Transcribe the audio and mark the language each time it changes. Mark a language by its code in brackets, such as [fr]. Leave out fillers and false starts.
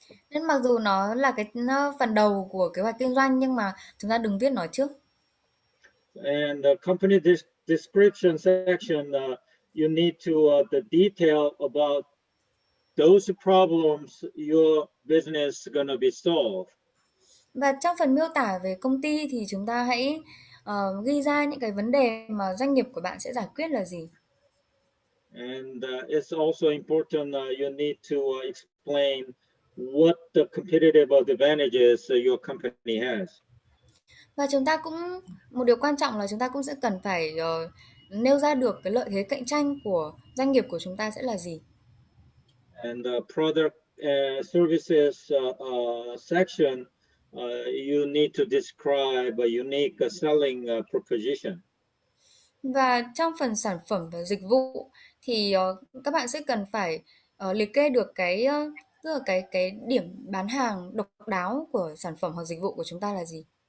[vi] Nên mặc dù nó là cái phần đầu của kế hoạch kinh doanh nhưng mà chúng ta đừng viết nó trước. [en] And the company description section, you need to the detail about those problems your business gonna be solved. [vi] Và trong phần miêu tả về công ty thì chúng ta hãy ghi ra những cái vấn đề mà doanh nghiệp của bạn sẽ giải quyết là gì. [en] And it's also important you need to explain what the competitive advantages your company has. [vi] Và chúng ta cũng, một điều quan trọng là chúng ta cũng sẽ cần phải nêu ra được cái lợi thế cạnh tranh của doanh nghiệp của chúng ta sẽ là gì. [en] And the product services section, you need to describe a unique selling proposition. [vi] Và trong phần sản phẩm và dịch vụ thì các bạn sẽ cần phải liệt kê được tức là cái điểm bán hàng độc đáo của sản phẩm hoặc dịch vụ của chúng ta là gì.